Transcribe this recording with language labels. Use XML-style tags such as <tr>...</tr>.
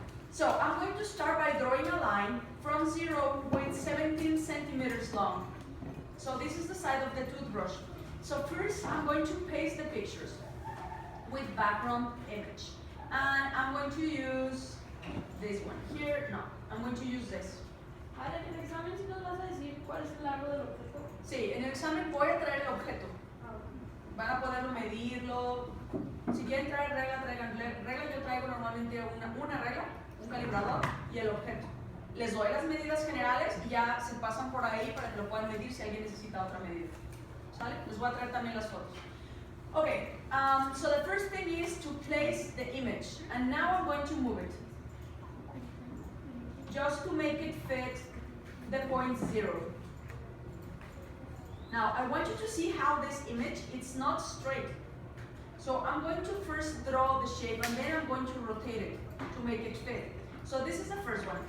<en>So I'm going to start by drawing a line from 0 with 17 centimeters long. So this is the side of the toothbrush. So first I'm going to paste the pictures with background image. And I'm going to use this one here. No, I'm going to use this.</en> <es>Ahora, en el examen sí nos vas a decir cuál es el largo del objeto. Sí, en el examen voy a traer el objeto. Van a poderlo medirlo. Si quieren traer regla, traigan regla. Yo traigo normalmente una regla, un calibrador y el objeto. Les doy las medidas generales y ya se pasan por ahí para que lo puedan medir si alguien necesita otra medida. ¿Sale? Les voy a traer también las fotos.</es> <en>Okay, so the first thing is to place the image. And now I'm going to move it. Just to make it fit the point 0. Now, I want you to see how this image, it's not straight. So I'm going to first draw the shape and then I'm going to rotate it to make it fit. So this is the first one.</en>